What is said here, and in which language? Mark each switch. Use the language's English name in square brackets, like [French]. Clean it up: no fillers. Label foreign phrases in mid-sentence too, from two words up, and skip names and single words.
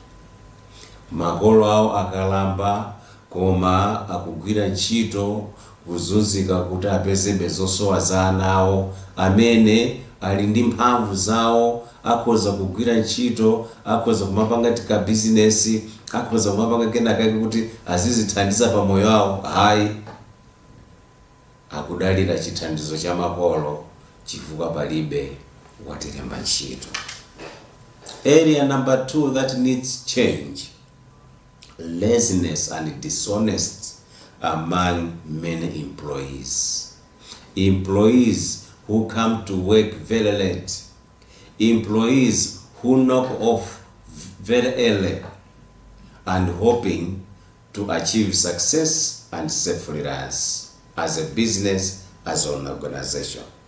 [Nyanja] Makolo awo akalamba koma akugwira ntchito kuzunzika kuti apezebe zosowa za ana awo amene ali ndi mphamvu zawo, akhoza kugwira ntchito, akhoza kumapanga tika business, akhoza kumapanga kenakake kuti azizithandiza pa moyo wawo. Hayi, akudalira chithandizo cha makolo chifukwa palibe watilemba ntchito. [English] Area number 2 that needs change: laziness and dishonest among many employees. Employees who come to work very late, employees who knock off very early and hoping to achieve success and self-reliance as a business, as an organization.